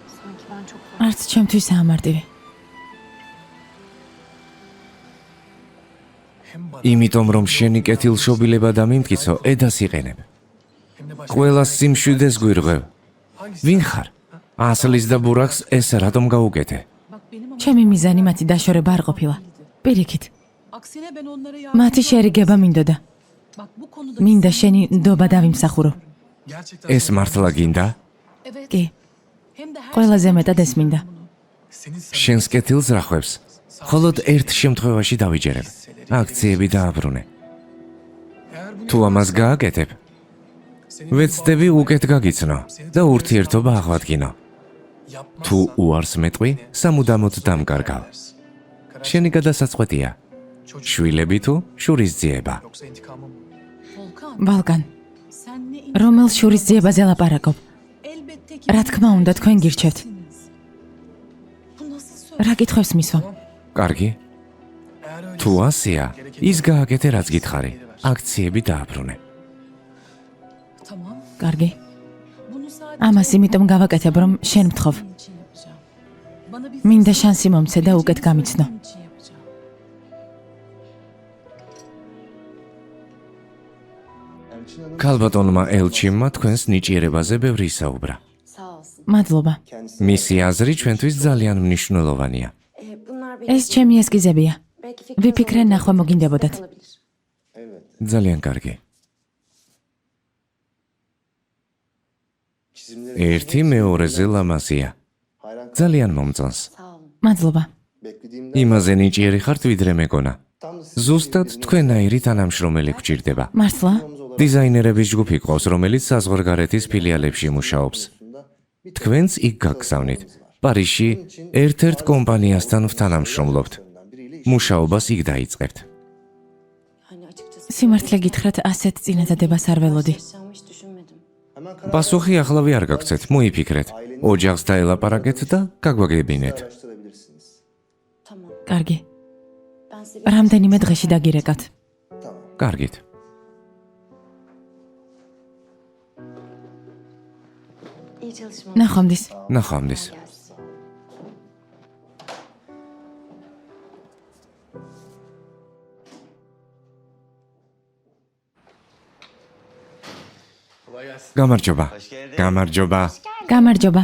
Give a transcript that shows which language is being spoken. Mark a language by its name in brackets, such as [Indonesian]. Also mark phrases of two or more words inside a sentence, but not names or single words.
[Turkish] Sanki ben çok [Georgian] არც ჩემთვისაა მარტივი. იმიტომ რომ შენი კეთილშობილება და მიმტკიცო ედას იყენებ. ყველა სიმშვიდეს გვირღვევ. ვინ ხარ? ასლის და ბურაკს ეს რატომ გაუკეთე? ჩემი მიზანი მათი დაშორება არ ყოფილა. პირიქით, [Turkish] Aksine ben onlara [Georgian] მათი შერიგება მინდოდა. [Turkish] Bak bu konuda [Georgian] მინდა შენი ნდობა დავიმსახურო. ეს მართლა გინდა? კი, [Turkish] hem de her [Georgian] ყველაზე მეტად ეს მინდა. შენს კეთილს რახვებს. მხოლოდ ერთ შემთხვევაში დავიჯერებ. აქციები დააბრუნე. თუ ამას გააკეთებ, ვეცდები უკეთ გაგიცნო და ურთიერთობა აღვადგინო. თუ უარს მეტყვი, სამუდამოდ დამკარგავ. შენი გადასაწყვეტია. შვილები თუ შურისძიება. [Turkish] Volkan [Georgian] ბალკან, [Turkish] sen ne [Georgian] რომელ შურისძიებაზე ლაპარაკობ? [Turkish] elbette ki [Georgian] რა თქმა უნდა, თქვენ გირჩევთ. [Turkish] bu nasıl söz? [Georgian] რა კითხვებს მისვა? კარგი? თუ ასეა, ის გააკეთე რაც გითხარი. აქციები დააბრუნე. [Turkish] Tamam. [Georgian] კარგი. [Turkish] Bunu sadece [Georgian] ამას იმიტომ გავაკეთებ, რომ შენ მთხოვ. [Turkish] senin için yapacağım. Bana bir [Georgian] მინდა შანსი მომცე და უკეთ გამიცნო. [Turkish] senin için yapacağım. [Georgian] ქალბატონმა ელჩიმმა თქვენს ნიჭიერებაზე ბევრი ისაუბრა. [Turkish] sağ olsun. [Georgian] მადლობა. მისი აზრი ჩვენთვის ძალიან მნიშვნელოვანია. [Turkish] Bunlar [Georgian] ეს ჩემი ესკიზებია. [Turkish] belki [Georgian] ვიფიქრე ნახვა მოგინდებოდათ. [Turkish] olabilir. [Georgian] ძალიან კარგი. ერთი მეორეზე ლამაზია. ძალიან მომწონს. [Turkish] Sağ olun. [Georgian] მადლობა. იმაზე ნიჭიერი ხართ ვიდრე მეგონა. ზუსტად თქვენაირი თანამშრომელი გვჭირდება. მართლა? დიზაინერების ჯგუფი ყავს, რომელიც საზღვარგარეთის ფილიალებში მუშაობს. თქვენც იქ გაგზავნით. პარიზში ერთ-ერთ კომპანიასთან ვთანამშრომლობთ. მუშაობას იქ დაიწყებთ. [Turkish] Hani açıkçası [Georgian] სიმართლე გითხრათ, ასეთ წინადადებას არ ველოდი. [Turkish] yaşam hiç düşünmedim. [Georgian] პასუხი ახლავე არ გაგცეთ, მოიფიქრეთ. ოჯახს დაელაპარაკეთ და გაგვაგებინეთ. [Turkish] Tamam. [Georgian] კარგი. [Turkish] Ben size [Georgian] რამდენიმე დღეში დაგირეკავთ. კარგით. [Turkish] iyi çalışmalar. [Georgian] ნახვამდის. ნახვამდის. [Turkish] Gelsin. [Georgian] გამარჯობა. გამარჯობა. გამარჯობა.